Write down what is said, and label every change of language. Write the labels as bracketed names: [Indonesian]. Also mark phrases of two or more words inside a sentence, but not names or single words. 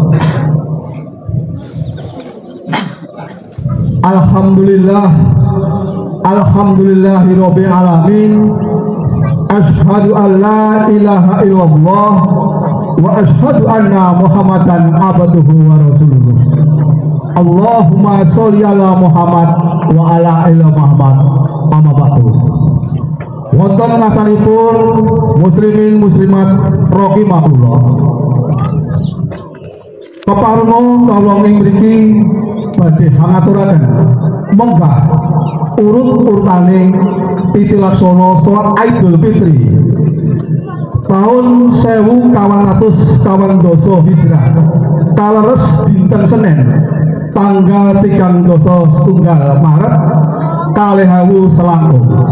[Arabic] الحمد لله رب العالمين. أشهد أن لا إله إلا الله وأشهد أن محمدا عبده ورسوله. اللهم صل على محمد وعلى آل محمد. أما بعد. [Javanese] Wonten ngasanipun [Arabic] مسلمين مسلمات [Javanese] rahimahullah. Keparungo kawula ing mriki badhe ngaturaken menggah urut-urutane titilaksana salat Idul Fitri tahun 1412 Hijrah kaleres dinten Senin tanggal 31 Maret 2020.